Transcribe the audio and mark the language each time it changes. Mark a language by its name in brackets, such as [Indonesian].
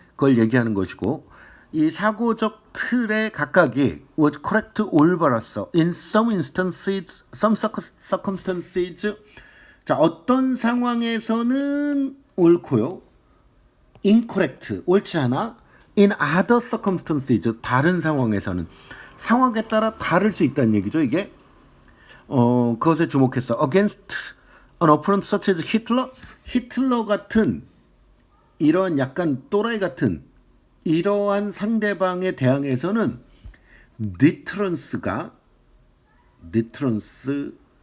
[Korean] 그걸 얘기하는 것이고 이 사고적 틀의 각각이 [English] was correct or false in some instances, some circumstances. [Korean] 자, 어떤 상황에서는 옳고요. [English] incorrect, [Korean] 옳지 않아. [English] in other circumstances, [Korean] 다른 상황에서는. 상황에 따라 다를 수 있다는 얘기죠, 이게. 그것에 주목했어. [English] against an opponent such as Hitler. [Korean] 히틀러 같은 이런 약간 또라이 같은 이러한 상대방에 대항해서는 deterrence가 deterrence